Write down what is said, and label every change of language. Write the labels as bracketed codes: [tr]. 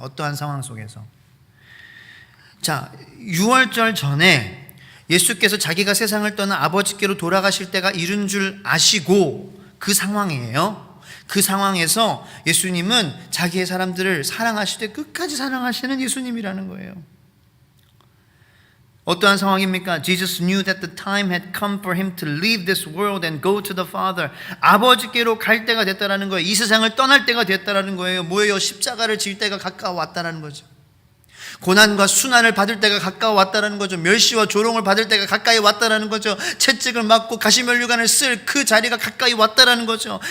[ko] 어떠한 상황 속에서. 자, 유월절 전에 예수께서 자기가 세상을 떠나 아버지께로 돌아가실 때가 이른 줄 아시고 그 상황이에요. 그 상황에서 예수님은 자기의 사람들을 사랑하실 때 끝까지 사랑하시는 예수님이라는 거예요. 어떠한 상황입니까? [en] Jesus knew that the time had come for him to leave this world and go to the Father. [ko] 아버지께로 갈 때가 됐다라는 거예요. 이 세상을 떠날 때가 됐다라는 거예요. 뭐예요? 십자가를 질 때가 가까워 왔다라는 거죠. 고난과 순환을 받을 때가 가까워 왔다라는 거죠. 멸시와 조롱을 받을 때가 가까이 왔다라는 거죠. 채찍을 맞고 가시면류관을 쓸 그 자리가 가까이 왔다라는 거죠.